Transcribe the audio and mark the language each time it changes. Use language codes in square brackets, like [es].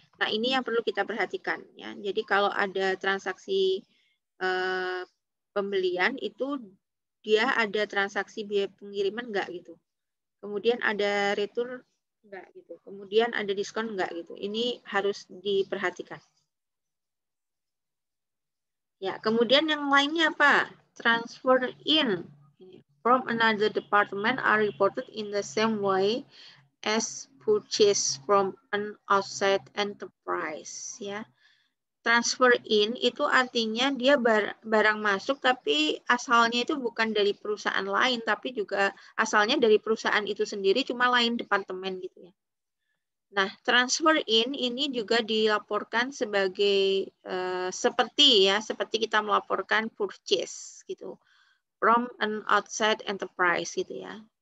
[id] Nah, ini yang perlu kita perhatikan ya. Jadi kalau ada transaksi pembelian itu dia ada transaksi biaya pengiriman enggak gitu. Kemudian ada retur enggak gitu. Kemudian ada diskon enggak gitu. Ini harus diperhatikan. Ya, kemudian yang lainnya apa? [en] Transfer in from another department are reported in the same way as purchase from an outside enterprise ya. [id] Transfer in itu artinya dia barang masuk tapi asalnya itu bukan dari perusahaan lain tapi juga asalnya dari perusahaan itu sendiri cuma lain departemen gitu ya. Nah, transfer in ini juga dilaporkan sebagai seperti kita melaporkan purchase gitu [en] from an outside enterprise [id] gitu ya.